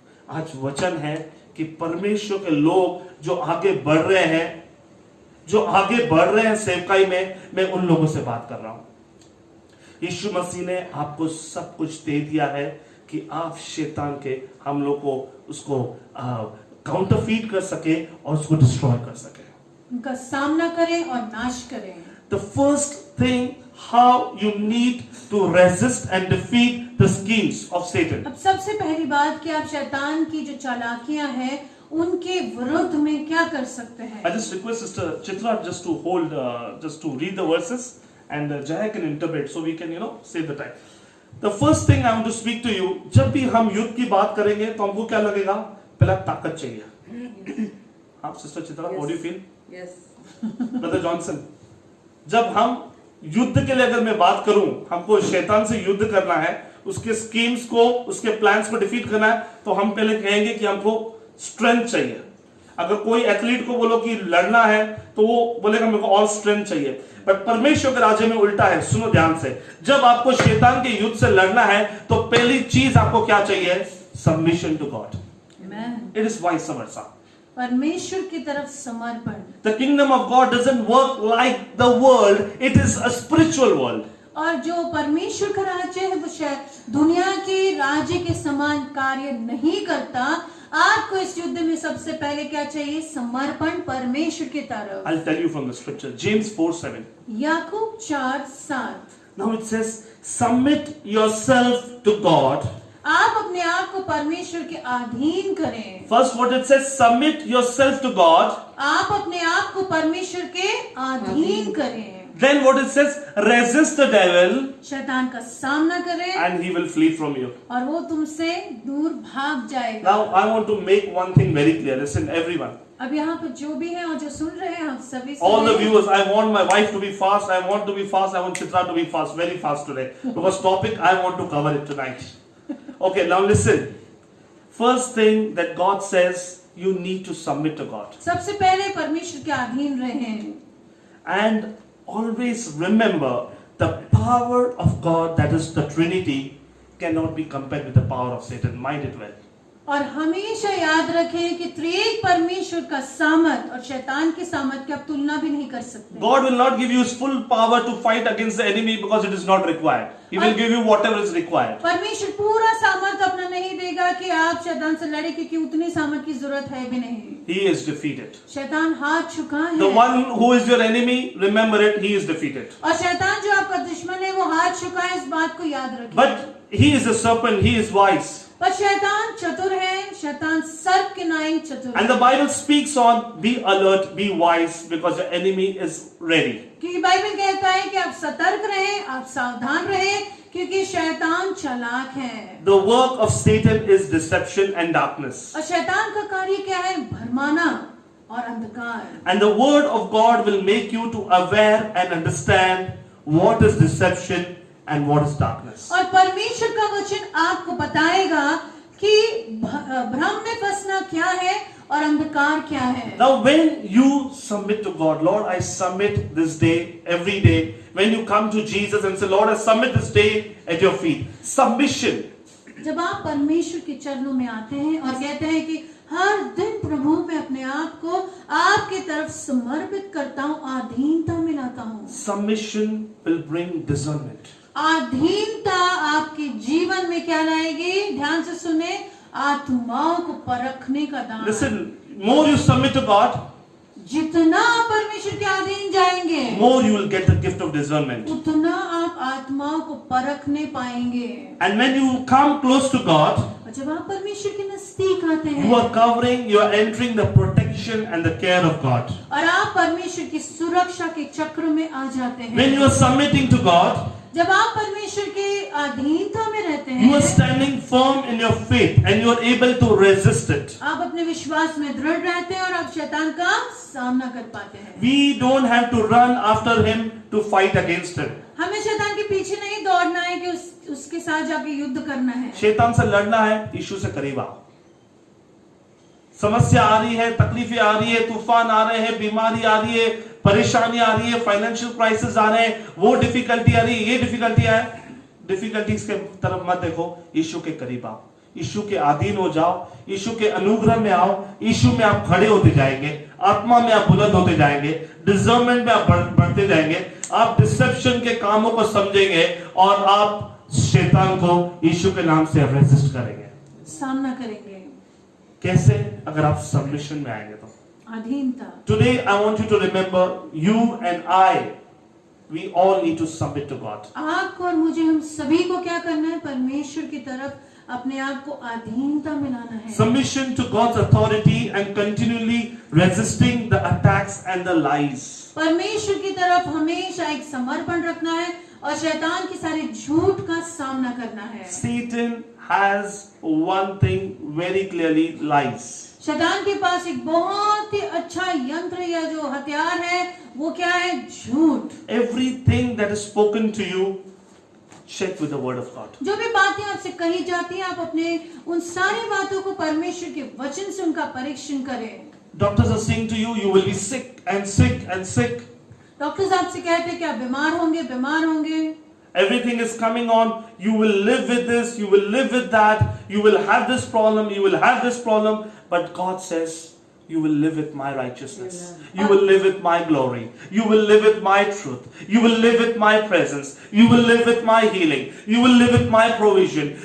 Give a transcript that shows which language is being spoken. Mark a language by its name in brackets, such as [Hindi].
[Hindi] आज वचन है कि परमेश्वर के लोग जो आगे बढ़ रहे हैं, जो आगे बढ़ रहे हैं सेवकाई में, मैं उन लोगों से बात कर रहा हूं। यीशु मसीह ने आपको सब कुछ दे दिया है कि आप शैतान के हमलों को उसको काउंटरफीट कर सके और उसको डिस्ट्रॉय कर सके, उनका सामना करें और नाश करें। [English] The first thing how you need to resist and defeat the schemes of Satan. [Hindi] अब सबसे पहली बात कि आप शैतान की जो चालाकियां हैं उनके विरुद्ध में क्या कर सकते हैं। [English] I just request Sister Chitra just to hold, just to read the verses and Jaya can interpret so we can save the time. The first thing I want to speak to you, [Hindi] जब भी हम युद्ध की बात करेंगे तो हमको क्या लगेगा? पहला ताकत चाहिए। [English] आप sister Chitra, how do you feel? Yes. [Hindi] Brother Johnson, जब हम युद्ध के लिए अगर मैं बात करूं, हमको शैतान से युद्ध करना है, उसके स्कीम्स को, उसके प्लान्स को डिफीट करना है, तो हम पहले कहेंगे कि हमको स्ट्रेंथ चाहिए। अगर कोई एथलीट को बोलो कि लड़ना है तो वो बोलेगा मेरे को [English] all strength [Hindi] चाहिए। बट परमेश्वर के राज्य में उल्टा है। सुनो ध्यान से, जब आपको शैतान के युद्ध से लड़ना है तो पहली चीज आपको क्या चाहिए? [English] Submission to God. It is vice versa, [Hindi] परमेश्वर की तरफ समर्पण। [English] The kingdom of God doesn't work like the world, it is a spiritual world. [Hindi] और जो परमेश्वर का राज्य है वो शायद दुनिया के राज्य के समान कार्य नहीं करता। आपको इस युद्ध में सबसे पहले क्या चाहिए? समर्पण परमेश्वर की तरफ। [English] I'll tell you from the scripture, James 4:7. [Hindi] Yakub 4:7। [English] Now it says, submit yourself to God. [Hindi] आप अपने आप को परमेश्वर के अधीन करें। [English] First what it says, submit yourself to God. [Hindi] आप अपने आप को परमेश्वर के अधीन करें। [English] Then what it says, resist the devil [Hindi] शैतान का सामना करें [English] and he will flee from you. [Hindi] और वो तुमसे दूर भाग जाएगा। [English] Now I want to make one thing very clear. Listen everyone. [Hindi] अब यहाँ पर जो भी है और जो सुन रहे हैं, आप सभी [English] All the [Hindi] सुनें। [English] viewers, I want my wife to be fast. I want to be fast. I want Chitra to be fast, very fast today. Because topic I want to cover it tonight. Okay, now listen. First thing that God says, you need to submit to God. [Hindi] सबसे पहले परमेश्वर के अधीन रहें। [English] And always remember, the power of God, that is the Trinity, cannot be compared with the power of Satan. Mind it well. [Hindi] और हमेशा याद रखें कि त्रिएक परमेश्वर का सामर्थ और शैतान की सामर्थ की आप तुलना भी नहीं कर सकते। [English] God will not give you his full power to fight against the enemy because it is not required. He will give you whatever is required. [Hindi] परमेश्वर पूरा सामर्थ अपना नहीं देगा कि आप शैतान से लड़े, क्योंकि उतनी सामर्थ की जरूरत है भी नहीं। [English] He is defeated. [Hindi] शैतान हार चुका है। [English] The one who is your enemy, remember it, he is defeated. [Hindi] और शैतान जो आपका दुश्मन है वो हार चुका है, इस बात को याद रखिए। [English] But he is a serpent, he is wise. [Hindi] पर शैतान चतुर है, शैतान सर्प के नाई चतुर है। [English] And the Bible speaks on be alert, be wise, because the enemy is ready. [Hindi] क्योंकि बाइबल कहता है कि आप सतर्क रहें, आप सावधान रहें, क्योंकि शैतान चालाक है। [English] The work of Satan is deception and darkness. [Hindi] और शैतान का कार्य क्या है? भरमाना और अंधकार। [English] And the word of God will make you to aware and understand what is deception and what is darkness. [Hindi] और परमेश्वर का वचन आपको बताएगा कि भ्रम में फंसना क्या है और अंधकार क्या है। [English] Now when you submit to God, Lord, I submit this day, every day, when you come to Jesus and say, Lord, I submit this day at your feet. Submission. [Hindi] जब आप परमेश्वर के चरणों में आते हैं और कहते हैं कि हर दिन प्रभु मैं अपने आप को आपकी तरफ समर्पित करता हूँ, अधीनता में लाता हूँ। [English] Submission will bring discernment. [Hindi] अधीनता आपके जीवन में क्या लाएगी? ध्यान से सुने, आत्माओं को परखने का दान। [English] Listen, more you submit to God, [Hindi] जितना आप परमेश्वर के अधीन जाएंगे, [English] more you will get the gift of discernment. [Hindi] उतना आप आत्माओं को परखने पाएंगे। [English] And when you come close to God, [Hindi] और जब आप परमेश्वर के नजदीक आते हैं, [English] you are covering, you are entering the protection and the care of God. [Hindi] और आप परमेश्वर की सुरक्षा के चक्र में आ जाते हैं। [English] When you are submitting to God, [Hindi] जब आप परमेश्वर के अधीनता में रहते [English] you are [Hindi] हैं, [English] standing firm in your faith and you are able to resist it. [Hindi] आप अपने विश्वास में दृढ़ रहते हैं और आप शैतान का सामना कर पाते हैं। [English] We don't have to run after him to fight against him. [Hindi] हमें शैतान के पीछे नहीं दौड़ना है कि उसके साथ जाके युद्ध करना है। शैतान से लड़ना है, यीशु से करीब आओ। समस्या आ रही है, तकलीफें आ रही है, तूफान आ रहे हैं, बीमारी आ रही है, परेशानी आ रही है, [English] financial crisis [Hindi] आ रहे हैं, वो डिफिकल्टी आ रही है, ये डिफिकल्टी है। डिफिकल्टीज के तरफ मत देखो, यीशु के करीब आओ, यीशु के अधीन हो जाओ, यीशु के अनुग्रह में आओ। यीशु में आप खड़े होते जाएंगे, आत्मा में आप बुलंद होते जाएंगे, डिसर्नमेंट में आप बढ़ते जाएंगे, आप डिसेप्शन के कामों को समझेंगे और आप शैतान को यीशु के नाम से रेजिस्ट करेंगे। सामना करेंगे। कैसे? अगर आप सबमिशन में आएंगे तो। अधीनता। [English] Today I want you to remember, you and I, we all need to submit to God. [Hindi] आपको और मुझे, हम सभी को क्या करना है? परमेश्वर की तरफ अपने आप को अधीनता में लाना है। [English] Submission to God's authority and continually resisting the attacks and the lies. [Hindi] परमेश्वर की तरफ हमेशा एक समर्पण रखना है और शैतान की सारी झूठ का सामना करना है। [English] Satan has one thing very clearly, lies. [Hindi] शैतान के पास एक बहुत ही अच्छा यंत्र या जो हथियार है वो क्या है? झूठ। [English] Everything that is spoken to you, check with the word of God. [Hindi] जो भी बातें आपसे कही जाती हैं, आप अपने उन सारी बातों को परमेश्वर के वचन से उनका परीक्षण करें। [English] Doctors are saying to you, you will be sick and sick and sick. [Hindi] Doctors आपसे कहते हैं कि आप बीमार होंगे, बीमार होंगे। [English] Everything is coming on, you will live with this, you will live with that, you will have this problem, you will have this problem, but God says, you will live with my righteousness. You will live with my glory. You will live with my truth. You will live with my presence. You will live with my healing. You will live with my provision.